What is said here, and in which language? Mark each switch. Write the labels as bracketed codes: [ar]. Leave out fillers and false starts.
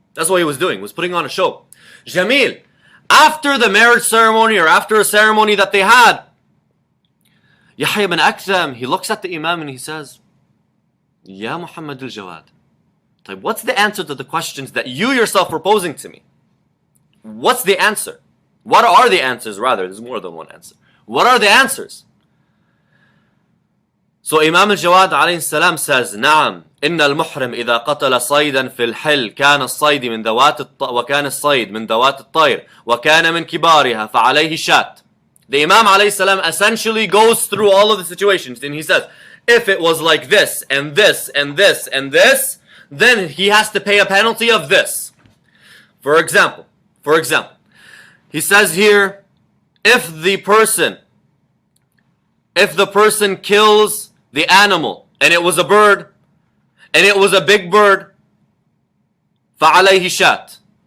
[en] That's what he was doing, was putting on a show. Jamil, after the marriage ceremony or after a ceremony that they had, Yahya bin Aktham, he looks at the Imam and he says, Ya Muhammad al-Jawad, what's the answer to the questions that you yourself were posing to me? What's the answer? What are the answers, rather? There's more than one answer. What are the answers? So Imam al-Jawad alayhi salam says, [ar] نعم إن المحرم إذا قتل صيدا في الحل كان الصيد من ذوات وكان الصيد من ذوات الطير وكان من كبارها فعليه شات. [en] The Imam alayhi salam essentially goes through all of the situations and he says, if it was like this and this and this and this, then he has to pay a penalty of this. For example, He says here, if the person kills the animal, and it was a bird, and it was a big bird, [ar] فَعَلَيْهِ شَاتٍ.